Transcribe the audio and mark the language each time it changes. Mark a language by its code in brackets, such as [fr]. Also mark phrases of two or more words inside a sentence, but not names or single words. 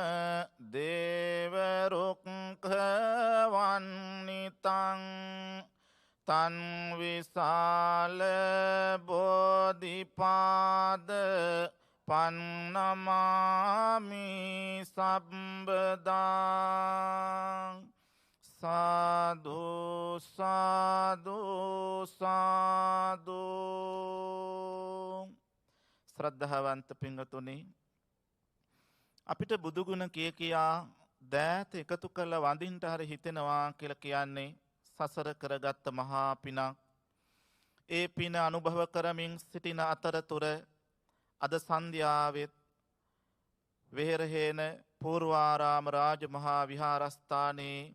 [pi] දේවරුක්ඛ වන්නිතං තන් විසාල බෝධිපාද පන්නමාමි සම්බදා සාදු සාදු සාදු. [si] ශ්‍රද්ධාවන්ත පිංගතුනි, අපිට බුදුගුණ කියා දෑත එකතු කළ වඳින්ට හරි හිතෙනවා කියලා කියන්නේ සසර කරගත්ත මහා පිනක්. ඒ පින අනුභව කරමින් සිටින අතරතුර අද සන්ධ්‍යාවෙත් වෙහෙරහේන පූර්වාරාම රාජ මහා විහාරස්ථානයේ